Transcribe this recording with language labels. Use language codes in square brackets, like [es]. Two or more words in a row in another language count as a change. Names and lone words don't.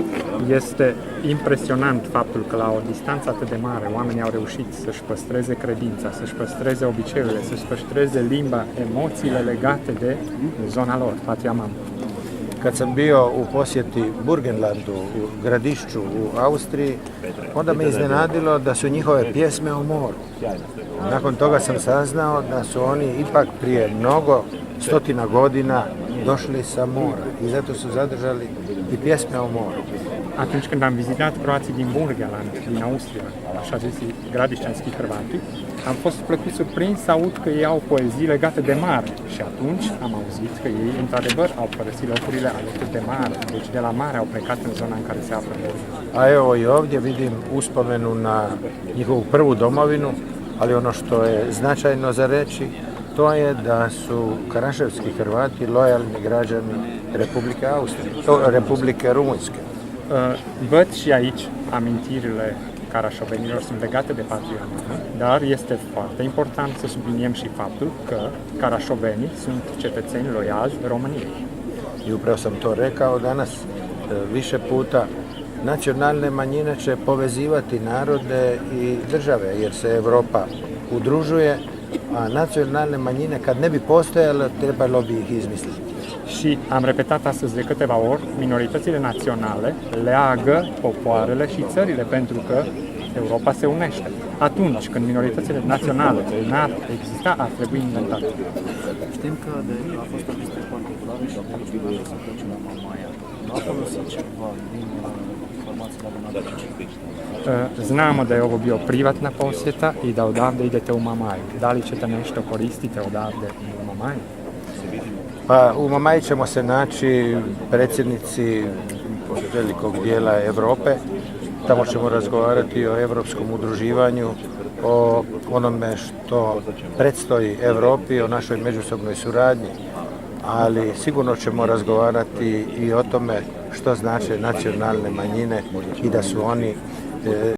[ro] Este impresionant faptul că la o distanță atât de mare oamenii au reușit să-și păstreze credința, să-și păstreze obiceiurile, să-și păstreze limba, emoțiile legate de zona lor, patria mamă. [hr] Kad sam bio u posjeti Burgenlandu, u Gradišću, u Austriji, onda me iznenadilo da su njihove pjesme o moru. Nakon toga sam saznao da su oni ipak prije mnogo stotina godina došli sa mora i zato su zadržali i pjesme o moru. [ro] Atunci când am vizitat croații din Burgenland, din Austria, așa zis [hr] gradiștenski Hrvati, [ro] am fost plăcut surprins să aud că ei au poezii legate de mare și atunci am auzit că ei, într-adevăr, au părăsit locurile alături de mare, deci de la mare au plecat în zona în care se află Burg. [hr] A evo i ovdje vidim uspomenu na njihovu prvu domovinu, ali ono što je značajno za reći, to je da su karaševski Hrvati lojalni građani Republike Austrije, Republike Rumunjske. [ro] Văd și aici amintirile carașovenilor sunt legate de patria mamă, dar este foarte important să subliniem și faptul că carașovenii sunt cetățeni loiali României. [hr] I upravo sam to rekao danas više puta. Nacionalne manjine će povezivati narode i države, jer se Europa udružuje, a nacionalne manjine, kad ne bi postojale, trebalo bi ih izmisliti. [ro] Și am repetat astăzi de câteva ori, minoritățile naționale leagă popoarele și țările pentru că Europa se unește. Atunci când minoritățile naționale n-ar exista, ar trebui inventate. Știm că a fost o vizită particulară și de aici urmează să plece la Mamaia. Nu a folosit ceva din informațiile adunate? [hr] Znamo da je ovo bio privatna posjeta i da odavde idete u Mamaju. Da li ćete nešto koristiti odavde u Mamaju? Pa u Mamaji ćemo se naći predsjednici velikog dijela Europe. Tamo ćemo razgovarati o europskom udruživanju, o onome što predstoji Europi, o našoj međusobnoj suradnji, ali sigurno ćemo razgovarati i o tome što znače nacionalne manjine i da su oni